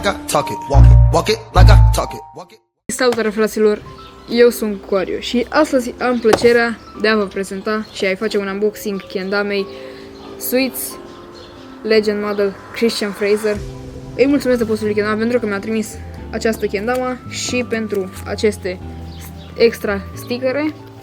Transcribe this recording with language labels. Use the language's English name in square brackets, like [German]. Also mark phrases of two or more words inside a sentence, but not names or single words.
[English] talk it, walk it like I talk it, walk it. [Romanian] Salutare fraților, eu sunt Coariu și astăzi am plăcerea de a vă prezenta și a-i face un unboxing kendamei [English] Sweets Legend Model Christian Fraser. [Romanian] Îi mulțumesc de postul kendama pentru că mi-a trimis această kendama și pentru aceste extra stickere.